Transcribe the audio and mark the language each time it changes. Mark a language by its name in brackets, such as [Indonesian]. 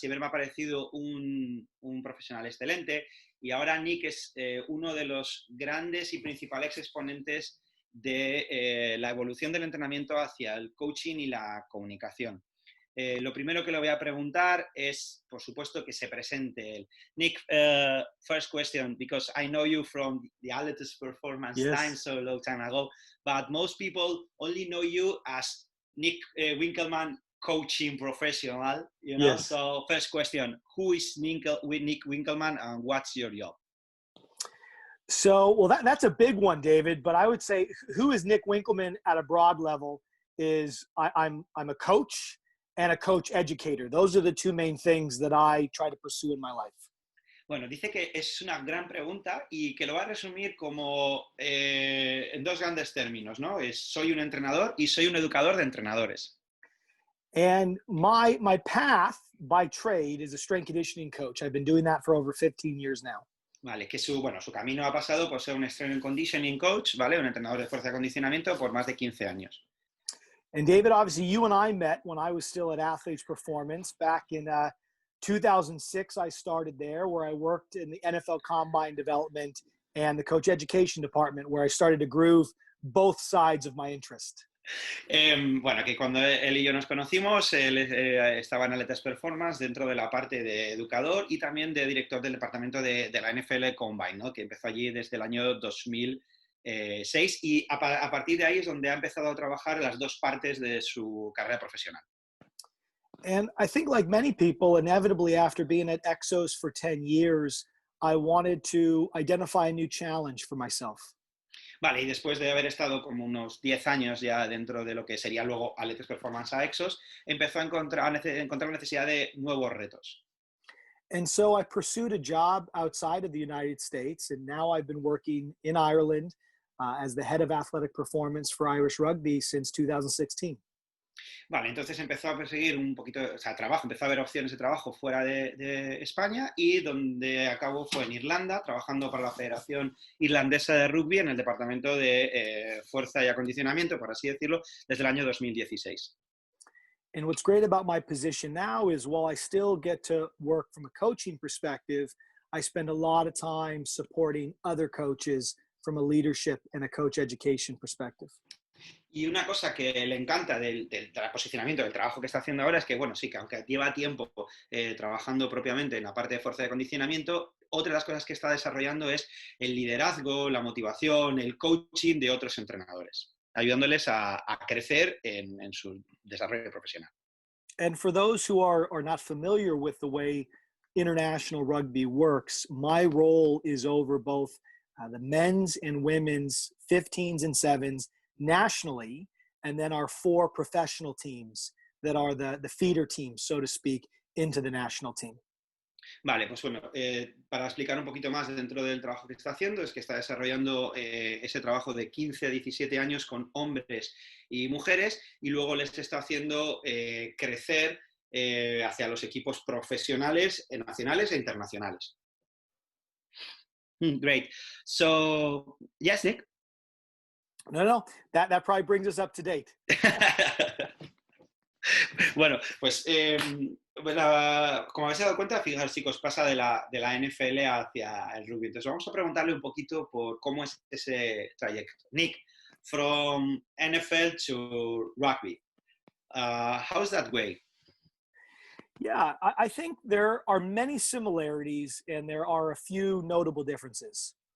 [Spanish] Siempre me ha parecido un profesional excelente y ahora Nick es uno de los grandes y principales exponentes de la evolución del entrenamiento hacia el coaching y la comunicación. Lo primero que le voy a preguntar es, por supuesto, que se presente él. [English] Nick, first question, because I know you from the Atletas Performance time, Yes. so a long time ago, but most people only know you as Nick Winkelman, coaching professional, you know? Yes. So first question, who is Nick Winkelman and what's your job? So, well, that's a big one, David. But I would say, who is Nick Winkelman at a broad level? I'm a coach and a coach educator. Those are the two main things that I try to pursue in my life. [Spanish] Bueno, dice que es una gran pregunta y que lo va a resumir como en dos grandes términos, ¿no? Soy un entrenador y soy un educador de entrenadores. [English] And my path by trade is a strength conditioning coach. I've been doing that for over 15 years now. [Spanish] Vale, que su camino ha pasado por ser un strength and conditioning coach, ¿vale? Un entrenador de fuerza y acondicionamiento por más de 15 años. [English] And David, obviously, you and I met when I was still at Athletes Performance back in 2006. I started there, where I worked in the NFL Combine Development and the Coach Education Department, where I started to groove both sides of my interest. [Spanish] Bueno, que cuando él y yo nos conocimos, él estaba en Atletas Performance dentro de la parte de educador y también de director del departamento de la NFL Combine, ¿no? Que empezó allí desde el año 2006 y a partir de ahí es donde ha empezado a trabajar las dos partes de su carrera profesional. [English] And I think, like many people, inevitably after being at Exos for 10 years, I wanted to identify a new challenge for myself. [Spanish] Vale, y después de haber estado como unos 10 años ya dentro de lo que sería luego Atletas Performance a Exos, empezó a encontrar la necesidad de nuevos retos. [English] And so I pursued a job outside of the United States, and now I've been working in Ireland as the head of athletic performance for Irish Rugby since 2016. [Spanish] Vale, entonces empezó a perseguir un poquito, o sea, trabajo, empezó a ver opciones de trabajo fuera de España y donde acabó fue en Irlanda, trabajando para la Federación Irlandesa de Rugby en el departamento de fuerza y acondicionamiento, por así decirlo, desde el año 2016. [English] And what's great about my position now is while I still get to work from a coaching perspective, I spend a lot of time supporting other coaches from a leadership and a coach education perspective. [Spanish] Y una cosa que le encanta del posicionamiento, del trabajo que está haciendo ahora es que, bueno, sí, que aunque lleva tiempo trabajando propiamente en la parte de fuerza de acondicionamiento, otra de las cosas que está desarrollando es el liderazgo, la motivación, el coaching de otros entrenadores, ayudándoles a crecer en su desarrollo profesional. [English] And for those who are not familiar with the way international rugby works, my role is over both the men's and women's 15s and 7s nationally, and then our 4 professional teams that are the feeder teams, so to speak, into the national team. [Spanish] Vale, pues bueno, para explicar un poquito más dentro del trabajo que está haciendo, es que está desarrollando ese trabajo de 15 a 17 años con hombres y mujeres y luego les está haciendo crecer hacia los equipos profesionales, nacionales e internacionales. [English] Great. So, yes, Nick? No, that probably brings us up to date. [Spanish] Bueno, pues como habéis dado cuenta, fijaos chicos, pasa de la NFL hacia el rugby. Entonces vamos a preguntarle un poquito por cómo es ese trayecto. [English] Nick, from NFL to rugby, how's that way? Yeah, I think there are many similarities and there are a few notable differences.